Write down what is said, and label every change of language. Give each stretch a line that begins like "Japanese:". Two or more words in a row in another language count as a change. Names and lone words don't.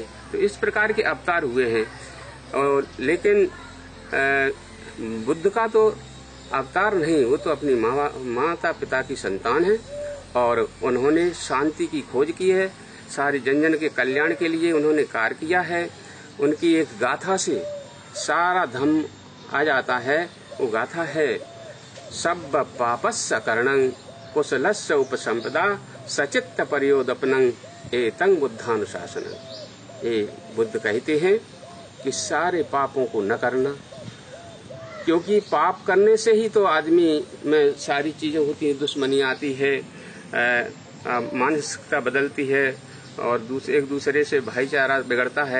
Hindi: तो इस प्रकार के अवतार हुए हैं। और लेकिन बुद्ध का तो अवतार नहीं, वो तो अपनी माता पिता की संतान है और उन्होंने शांति की खोज की है। सारे जन के कल्याण के लिए उन्होंने कार्य किया है। उनकी एक गाथा से सारा धम्म आ जाता है। वो गाथा है
Pali: सब पापस्य करणं कुशलस्य उपसंपदा सचित्त परियोदपनं एतं बुद्धानुशासनं।
Hindi: ये बुद्ध कहते हैं कि सारे पापों को न करना, क्योंकि पाप करने से ही तो आदमी में सारी चीजें होती हैं। दुश्मनी आती है, मानसिकता बदलती है और एक दूसरे से भाईचारा बिगड़ता है।